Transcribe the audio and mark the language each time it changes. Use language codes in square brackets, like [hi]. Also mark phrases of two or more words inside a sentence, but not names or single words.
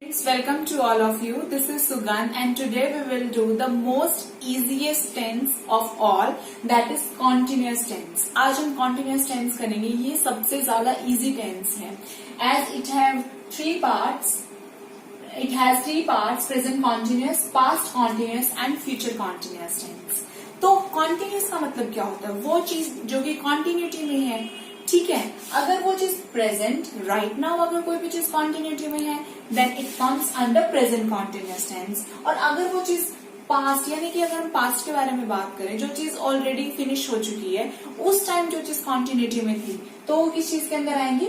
[en] Welcome to all of you. This is Sugan and today we will do the most easiest tense of all, that is continuous tense. [hi] आज हम [en] continuous tense [hi] करेंगे. ये सबसे ज्यादा [en] easy tense [hi] है [en] as it have three parts. It has three parts: present continuous, past continuous and future continuous tense. [hi] तो continuous का मतलब क्या होता है? वो चीज जो कि continuity में है, ठीक है. अगर वो चीज [en] present right now [hi] अगर कोई भी चीज कॉन्टिन्यूटी में है [en] then it comes under present continuous tense. [hi] और अगर वो चीज पास्ट यानी कि अगर हम पास्ट के बारे में बात करें, जो चीज [en] already finish [hi] हो चुकी है उस टाइम जो चीज कॉन्टिन्यूटी में थी तो वो किस चीज के अंदर आएंगी?